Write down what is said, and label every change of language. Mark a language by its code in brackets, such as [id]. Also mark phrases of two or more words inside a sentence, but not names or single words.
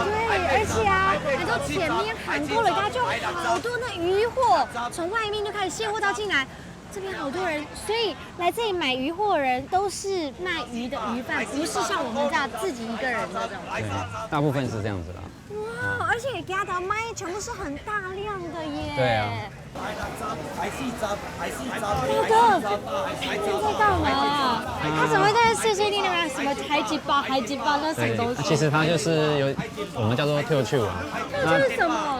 [zh] 對，而且啊，你說前面喊過了，大家就好多那魚貨，從外面就開始卸貨到進來。這邊好多人，所以來這裡買魚貨的人都是賣魚的魚販，不是像我們這樣自己一個人的這種。對，大部分是這樣子啦。哇，而且給他的賣全部是很大量的耶。對啊。大哥，你在幹嘛？他怎麼會在碎碎念那邊什麼海吉巴那什麼東西？其實它就是有我們叫做跳球啊。那這是什麼？